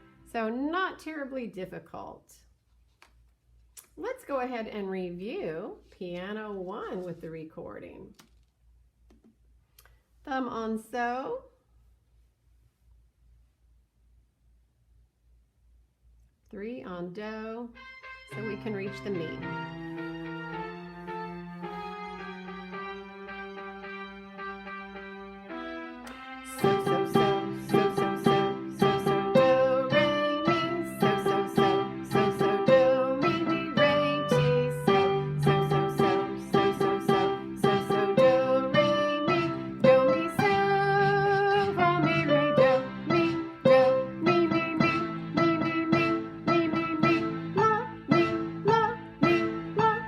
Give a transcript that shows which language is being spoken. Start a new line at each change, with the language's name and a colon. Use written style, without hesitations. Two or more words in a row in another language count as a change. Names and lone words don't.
English: So not terribly difficult. Let's go ahead and review Piano 1 with the recording. Thumb on so. Three on do, so we can reach the mi. So, so, so, so, so, so, so, so, do, re, mi, so, so, so, so, so, do, mi, mi, re, ti, so, so, so, so, so, so, so, so, do, re, mi, do, mi, so, fa, mi, re, do, mi, mi, mi, mi, mi, mi, mi, mi, mi, mi, la, mi, la, mi, la,